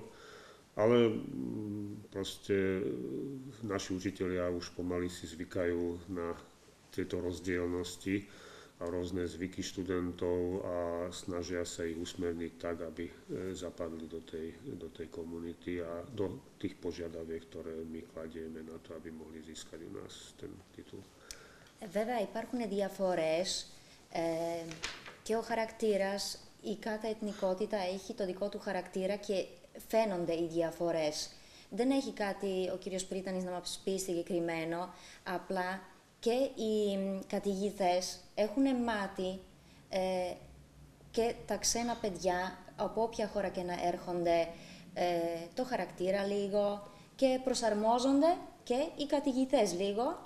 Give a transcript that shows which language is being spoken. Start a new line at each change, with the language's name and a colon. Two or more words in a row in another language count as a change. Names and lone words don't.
Slovak: Ale proste naši učitelia už pomaly si zvykajú na tieto rozdielnosti a rôzne zvyky študentov a snažia sa ich usmerniť tak, aby zapadli do tej komunity a do tých požiadaviek, ktoré my kladieme na to, aby mohli získať u nás ten titul.
Greek: Βέβαια υπάρχουν διαφορές και ο χαρακτήρας, η κάθε εθνικότητα έχει το δικό του χαρακτήρα και φαίνονται οι διαφορές. Δεν έχει κάτι ο κύριος Πρίτανης να μας πει συγκεκριμένο, απλά και οι καθηγητές έχουν μάθει και τα ξένα παιδιά, από όποια χώρα και να έρχονται, το χαρακτήρα λίγο και προσαρμόζονται και οι καθηγητές λίγο.